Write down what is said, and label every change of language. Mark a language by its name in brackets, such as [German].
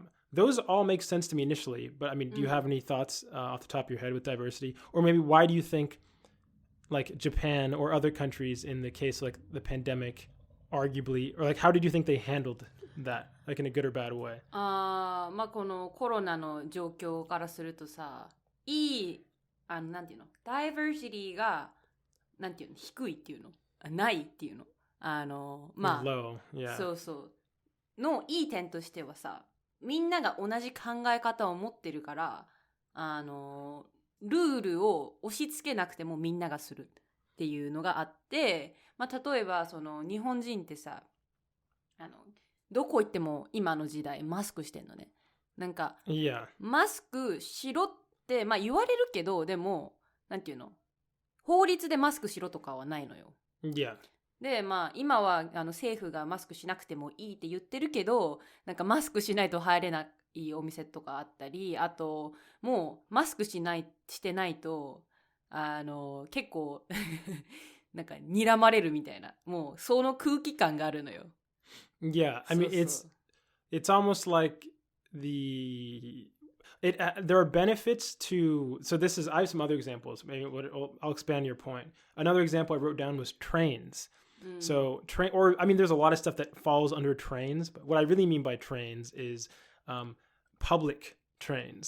[English] Those all make sense to me initially, but I mean, do you have any thoughts off the top of your head with diversity? Or maybe why do you think like Japan or other countries in the case of like the pandemic, arguably, or like how did you think they handled that, like in a good or bad way? [Japanese] まあこのコロナの状況からするとさ、なんていうの、ダイバーシティがなんていうの、低いっていうの、ないっていうの、まあ [English] low, yeah. [Japanese] そうそうのいい点としてはさ、みんなが同じ考え方を持ってるから、ルールを押し付けなくてもみんながするっていうのがあって、まあ例えばその日本人ってさ、どこ行っても今の時代マスクしてんのね。なんか、 [English] yeah. [Japanese] マスクしろって、まあ言われるけど、でも、なんていうの、法律でマスクしろとかはないのよ。 [English] Yeah. [Japanese] で、まあ今は政府がマスクしなくてもいいって言ってるけど、なんかマスクしないと入れないお店とかあったり、あと、もうマスクしてないと、結構、なんか睨まれるみたいな、もうその空気感があるのよ。 [English] Yeah, I mean, it's almost like there are benefits to, so this is, I have some other examples. Maybe I'll expand your point. Another example I wrote down was trains. So there's a lot of stuff that falls under trains, but what I really mean by trains is public trains.